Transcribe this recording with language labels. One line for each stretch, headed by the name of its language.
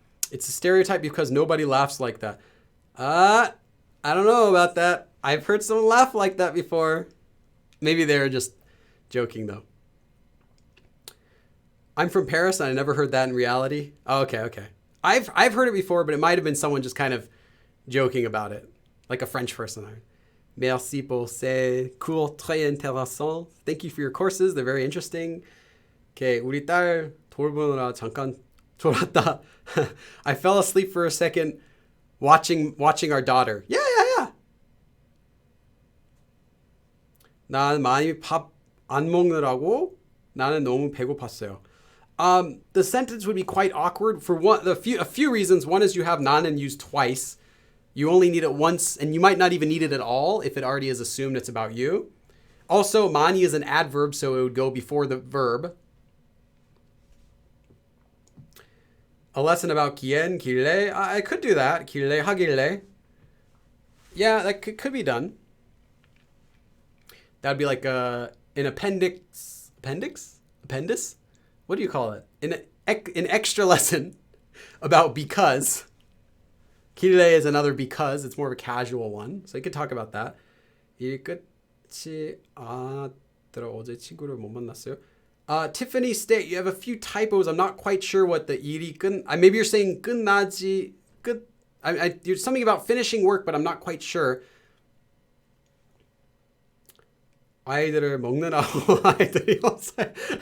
English: It's a stereotype because nobody laughs like that. I don't know about that. I've heard someone laugh like that before. Maybe they're just joking though. I'm from Paris and I never heard that in reality. Oh, okay. I've heard it before, but it might have been someone just kind of joking about it. Like a French person.
French: Merci pour ces cours très intéressants.
English: Thank you for your courses. They're very interesting.
Korean: Okay, 우리 딸 돌보느라 잠깐 졸았다.
English: I fell asleep for a second watching our daughter. Yeah.
Korean: 난 많이 밥 안 먹느라고 나는 너무 배고팠어요.
English: The sentence would be quite awkward for a few reasons. One is you have 나는 used twice. You only need it once, and you might not even need it at all if it already is assumed it's about you. Also, 많이 is an adverb, so it would go before the verb. A lesson about 기엔, 길래. I could do that. 길래, 하길래. Yeah, that could be done. That would be like an appendix? Appendix? What do you call it? An extra lesson about because. 길래 is another because. It's more of a casual one. So you could talk about that.
Korean: 일 끝이 어제 친구를 못 만났어요.
English: Tiffany State, you have a few typos. I'm not quite sure what the 일이 maybe you're saying 끝나지. There's something about finishing work, but I'm not quite sure.
Korean: 아이들을 먹느라고 아이들이 없어요.